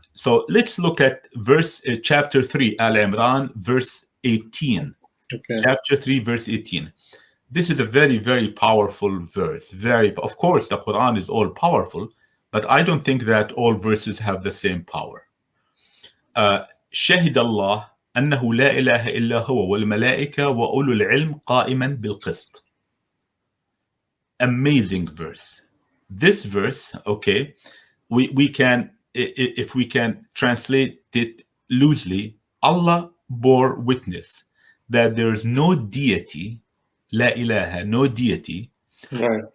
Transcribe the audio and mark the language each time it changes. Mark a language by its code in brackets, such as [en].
[en] So let's look at chapter 3, Al Imran, verse 18. Okay. Chapter 3, verse 18. This is a very, very powerful verse. Of course, the Quran is all powerful, but I don't think that all verses have the same power. [ar] شهد الله أنه لا إله إلا هو والملائكة وأولو العلم قائما بالقسط. [en] Amazing verse. This verse, okay, we can, if we can translate it loosely, Allah bore witness that there is no deity, la ilaha, no deity, right,